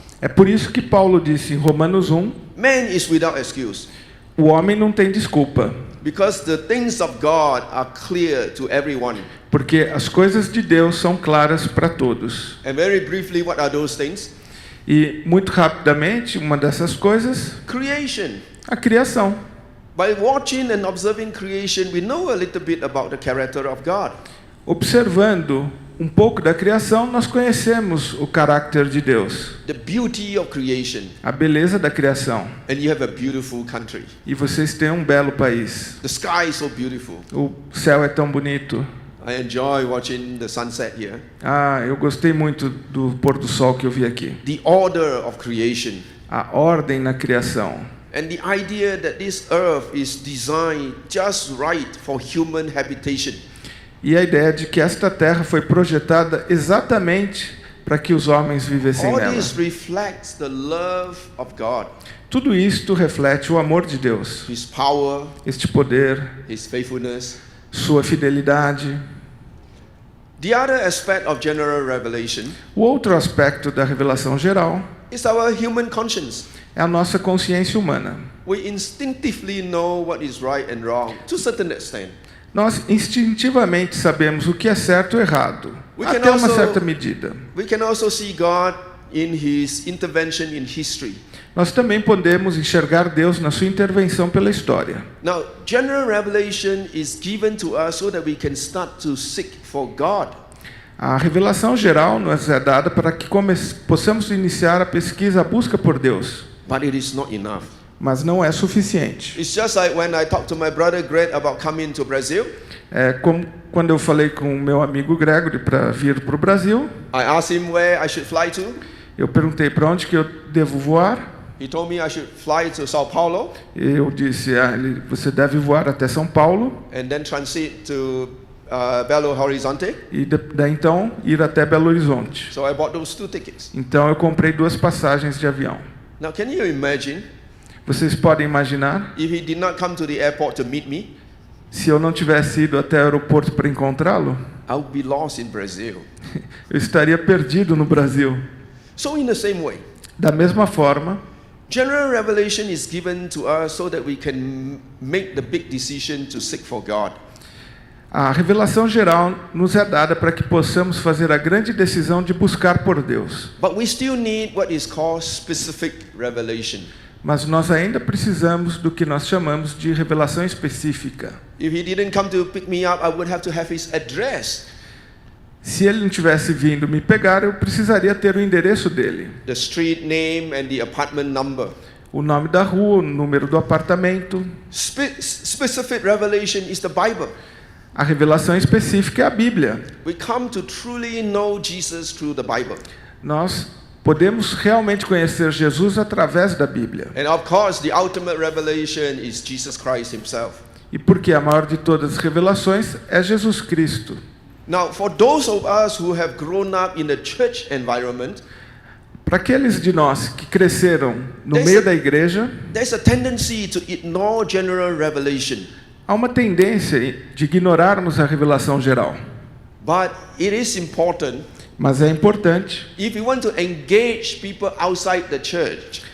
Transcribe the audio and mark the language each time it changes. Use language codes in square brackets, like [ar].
[pt] É por isso que Paulo disse em Romanos 1, [en] man is without excuse, [pt] o homem não tem desculpa, [en] because the things of God are clear to everyone. [pt] porque as coisas de Deus são claras para todos. [en] And very briefly, what are those things? [pt] E muito rapidamente, uma dessas coisas, [en] Creation. [pt] a criação. [en] By watching and observing creation, we know a little bit about the character of God. [pt] Observando um pouco da criação, nós conhecemos o caráter de Deus, [en] The beauty of creation. [pt] a beleza da criação. [en] And you have a beautiful country. [pt] E vocês têm um belo país. [en] The sky is so beautiful. [pt] O céu é tão bonito. [en] I enjoy watching the sunset here. [pt] Eu gostei muito do pôr do sol que eu vi aqui. [en] The order of creation. [pt] A ordem na criação. [en] And the idea that this earth is designed just right for human habitation. [pt] E a ideia de que esta terra foi projetada exatamente para que os homens vivessem [en] All [pt] nela. [en] this reflects the love of God, [pt] Tudo isto reflete o amor de Deus, [en] His power, [pt] este poder, [en] His faithfulness. [pt] sua fidelidade. [en] The other aspect of general revelation [pt] O outro aspecto da revelação geral [en] is our human conscience. [pt] é a nossa consciência humana. [en] We instinctively know what is right and wrong to a certain extent. [pt] Nós instintivamente sabemos o que é certo ou errado, [en] We can [pt] até uma [en] also- [pt] certa medida. [en] We can also see God in His intervention in history. [pt] nós também podemos enxergar Deus na sua intervenção pela história. [en] Now, general revelation is given to us so that we can start to seek for God. [pt] A revelação geral nos é dada para que possamos iniciar a pesquisa, a busca por Deus, [en] But it is not enough. [pt] mas não é suficiente. [en] It's just like when I talked to my brother Greg about coming to Brazil. [pt] É como quando eu falei com o meu amigo Gregory para vir para o Brasil, [en] I asked him where I should fly to. [pt] eu perguntei para onde que eu devo voar. [en] He told me I should fly to Sao Paulo [pt] Eu disse, você deve voar até São Paulo [en] and then transit to Belo Horizonte. [pt] e daí então ir até Belo Horizonte. [en] So I bought those 2 tickets. [pt] Então eu comprei 2 passagens de avião. [en] Now, can you imagine [pt] Vocês podem imaginar [en] if he did not come to the airport to meet me? [pt] se eu não tivesse ido até o aeroporto para encontrá-lo? [en] I would be lost in Brazil. [pt] Eu estaria perdido no Brasil. [en] So in the same way, [pt] Da mesma forma, [en] general revelation is given to us so that we can make the big decision to seek for God. [pt] a revelação geral nos é dada para que possamos fazer a grande decisão de buscar por Deus. [en] But we still need what is called specific revelation. [pt] Mas nós ainda precisamos do que nós chamamos de revelação específica. [en] If he didn't come to pick me up, I would have to have his address, [pt] Se ele não tivesse vindo me pegar, eu precisaria ter o endereço dele, [en] the street name and the apartment number. [pt] o nome da rua, o número do apartamento. [en] Specific revelation is the Bible. [pt] A revelação específica é a Bíblia. [en] We come to truly know Jesus through the Bible. [pt] Nós podemos realmente conhecer Jesus através da Bíblia. [en] And of course, the ultimate revelation is Jesus Christ himself. [pt] E porque a maior de todas as revelações é Jesus Cristo. [en] Now, for those of us who have grown up in the church environment, [pt] Para aqueles de nós que cresceram no [en] There's [pt] meio [en] a- [pt] da igreja, [en] there's a tendency to ignore general revelation. [pt] há uma tendência de ignorarmos a revelação geral. [en] But it is important [pt] Mas é importante, [en] if you want to engage people outside the church